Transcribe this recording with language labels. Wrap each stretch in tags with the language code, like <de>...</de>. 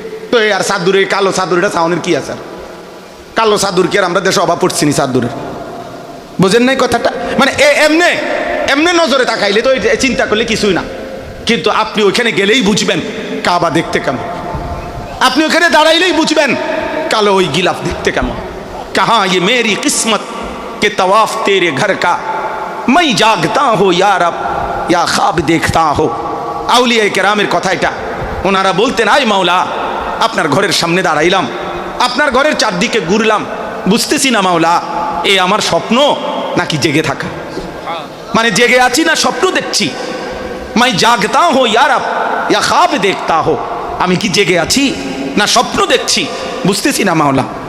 <bn>তো এই আর চাদুরে কালো চাদর, এটা চাউনের কি আছে? কালো চাদর কি আর আমরা দেশে অভাব পড়ছি নি চাদরের? বোঝেন নাই কথাটা? মানে এমনে এমনে নজরে তাকাইলে তো চিন্তা করলে কিছুই না, কিন্তু আপনি ওইখানে গেলেই বুঝবেন কাবা দেখতে কেমন। আপনি ওখানে দাঁড়াইলেই বুঝবেন কালো ওই গিলাফ দেখতে কেমন।</bn> <hi>कहा ये मेरी किस्मत के तवाफ तेरे घर का, मैं जागता हो या रब या ख्वाब देखता हो।</hi> <bn>আউলিয়া কেরামের কথা এটা। ওনারা বলতেন, আয় মাওলা আপনার ঘরের সামনে দাঁড়াইলাম, আপনার ঘরের চারদিকে ঘুরলাম, বুঝতেছি না মাওলা এ আমার স্বপ্ন নাকি জেগে থাকা। মানে জেগে আছি না স্বপ্ন দেখছি।</bn> <hi>मैं जागता हो या रब या ख्वाब देखता हो,</hi> <bn>আমি কি জেগে আছি না স্বপ্ন দেখছি, বুঝতেছি না মাওলা।</bn>